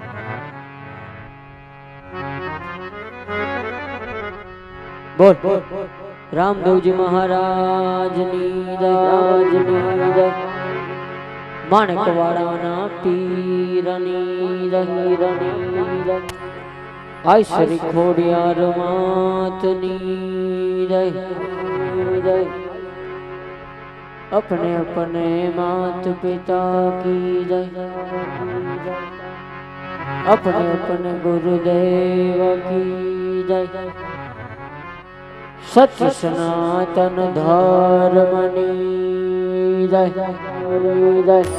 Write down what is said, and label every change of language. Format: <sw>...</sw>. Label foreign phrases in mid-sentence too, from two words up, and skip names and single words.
<gu>બોલ રામદેવજી મહારાજની જય, માણેકવાડાના પીરની જય, આય શ્રી ખોડિયાર માતની જય જય.</gu> <hi>अपने अपने मात पिता की जय, अपने अपने गुरुदेव की जय.</hi> <gu>સત્ય સનાતન ધર્મની જય જય.</gu>